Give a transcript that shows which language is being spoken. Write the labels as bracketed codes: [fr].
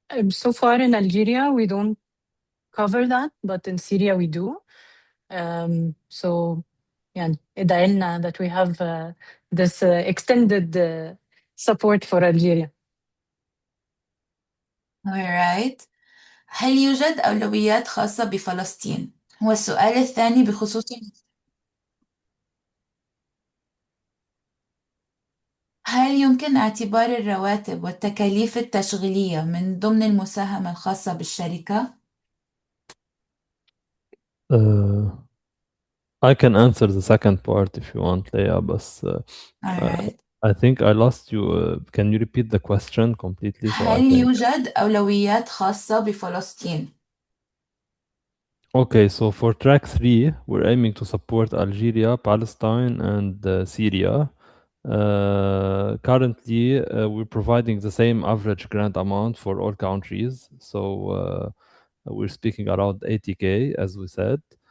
[en] So far in Algeria, we don't cover that, but in Syria we do. So yeah, [ar] ادعي لنا [en] that we have this extended support for Algeria. All right. [ar] هل يوجد أولويات خاصة بفلسطين؟ هو السؤال الثاني بخصوص هل يمكن اعتبار الرواتب والتكاليف التشغيلية من ضمن المساهمة الخاصة بالشركة؟ [en] I can answer the second part if you want, Leah, [ar] بس [en] All right. I think I lost you. Can you repeat the question completely so I [ar] هل [en] can... [ar] يوجد أولويات خاصة بفلسطين؟ [en] Okay, so for track 3, we're aiming to support Algeria, Palestine, and Syria. Currently, we're providing the same average grant amount for all countries. So we're speaking around 80K, as we said.